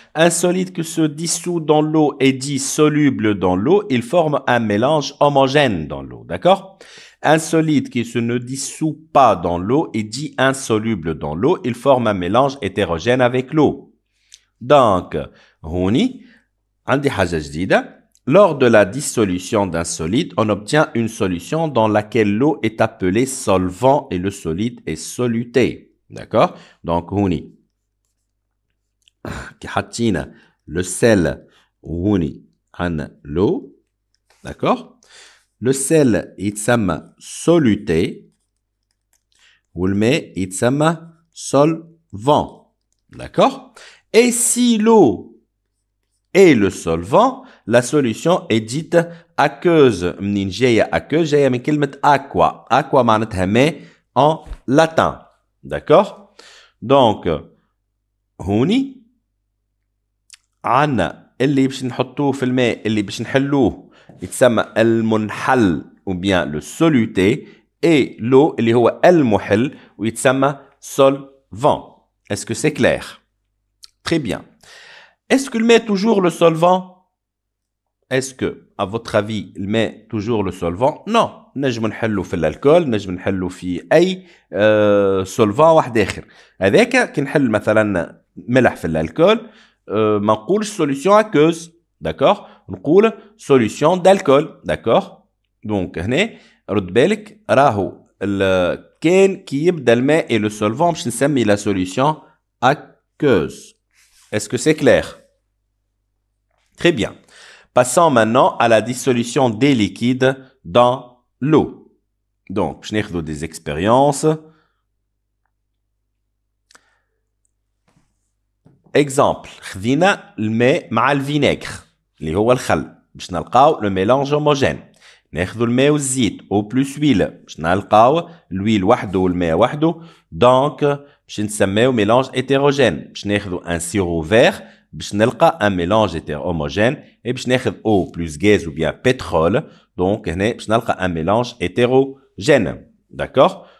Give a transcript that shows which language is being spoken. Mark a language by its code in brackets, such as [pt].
[fr] Un solide qui se dissout dans l'eau est dit soluble dans l'eau, il forme un mélange homogène dans l'eau, d'accord? Un solide qui ne se dissout pas dans l'eau est dit insoluble dans l'eau, il forme un mélange hétérogène avec l'eau. [ar] Donc, هوني عندي حاجة جديدة. [fr] Lors de la dissolution d'un solide, on obtient une solution dans laquelle l'eau est appelée solvant et le solide est soluté. D'accord? Donc, [ar] هوني حاطين [fr] le sel وهوني عن l'eau. D'accord? Le sel يتسمى soluté والماء يتسمى solvant. D'accord? Et si l'eau est le solvant, la solution est dite aqueuse. [ar] منين جاية aqueuse جاية من كلمة aqua. [fr] Aqua [ar] معناتها ماء [fr] en latin. D'accord? [ar] Donc, هوني عنا اللي باش نحطوه في الماء اللي باش نحلوه يتسمى المنحل [fr] ou bien le soluté et l'eau [ar] اللي هو المحل ويتسمى solvant. [fr] Est-ce que c'est clair? Très bien. Est-ce que le met est toujours le solvant? Est-ce que, à votre avis, le met est toujours le solvant? Non. [ar] نجم نحلو في الالكول، نجم نحلو في اي solvant واحد اخر. هذاك كي نحل مثلا ملح في الالكول ما نقولش solution aqueuse. [fr] D'accord? نقول solution d'alcool. D'accord? [ar] Donc هنا رد بالك راهو كان كي يبدا الماء [fr] et le solvant [ar] باش نسمي la solution aqueuse. [fr] Est-ce que c'est clair? Très bien. Passons maintenant à la dissolution des liquides dans l'eau. Donc, je n'ai des expériences. Exemple. [ar] خذينا الماء مع الفينيغر اللي هو الخل باش نلقاو [fr] le mélange homogène. [ar] ناخذوا الماء والزيت او بلس ويل باش نلقاو الويل وحده والماء وحده. دونك باش نسميو mélange hétérogène. [fr] باش ناخذوا un sirop vert [ar] باش نلقى [fr] un mélange homogène et باش ناخذ eau plus gaz ou bien pétrole. Donc هنا باش نلقى un mélange hétérogène. D'accord?